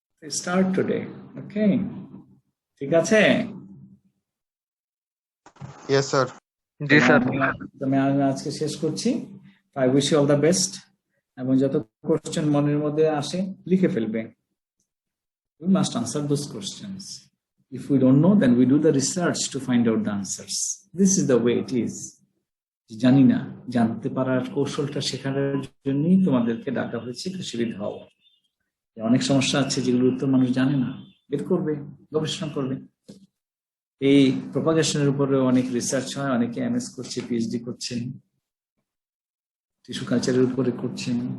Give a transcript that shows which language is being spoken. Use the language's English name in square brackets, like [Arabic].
[English] Start today, okay? [Bangla] ঠিক আছে? [English] Yes sir. [Bangla] জি sir. আমি আজকে শেষ করছি। [English] I wish you all the best. [Bangla] এবং যত কোশ্চেন মনের মধ্যে আসে লিখে ফেলবে। [English] We must answer those questions. If we don't know, then we do the research to find out the answers. This is the way it is. [Bangla] জানি না, জানতে পারার কৌশলটা শেখানোর জন্যই তোমাদেরকে ডাকা হয়েছে কৃষিবিদ হওয়া। অনেক সমস্যা আছে যেগুলোর উত্তর মানুষ জানে না, বের করবে, গবেষণা করবে। এই প্রপাগেশনের উপরে অনেক রিসার্চ হয়, অনেকে এমএস করছে, পিএইচডি করছে, টিস্যু কালচারের উপরে করছেন।